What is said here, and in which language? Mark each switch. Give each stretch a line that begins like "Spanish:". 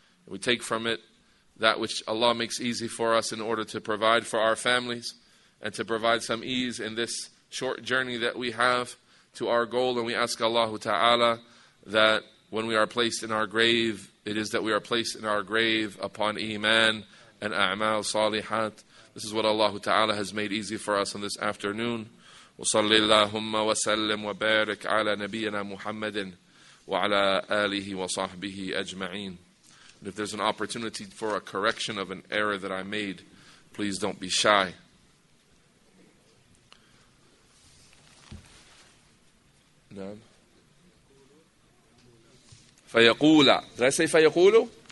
English: We take from it that which Allah makes easy for us in order to provide for our families and to provide some ease in this short journey that we have to our goal. And we ask Allah Ta'ala that when we are placed in our grave, it is that we are placed in our grave upon Iman and A'mal Salihat. This is what Allah Ta'ala has made easy for us on this afternoon.
Arabic: وصل اللهم وسلم وبارك على نبينا محمد وعلى آله وصحبه أجمعين.
English: And if there's an opportunity for a correction of an error that I made, please don't be shy.
Arabic: نعم. فيقول.
English: Did I say فيقول?